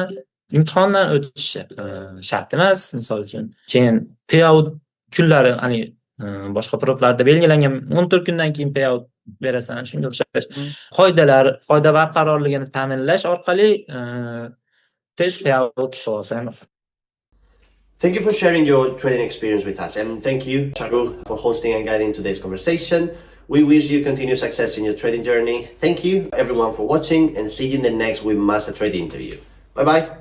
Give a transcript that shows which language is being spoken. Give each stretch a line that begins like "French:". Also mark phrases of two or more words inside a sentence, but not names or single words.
Uzbek: Imtihondan o'tish shart emas, misol uchun. Keyin payout kunlari, ya'ni boshqa problarda belgilangan 14 kundan keyin payout berasan, shunga o'xshash foyda barqarorligini ta'minlash orqali tez payout olsan.
English: Thank you for sharing your trading experience with us, and thank you, Charu, for hosting and guiding today's conversation. We wish you continued success in your trading journey. Thank you, everyone, for watching, and see you in the next WeMaster Trade interview. Bye-bye.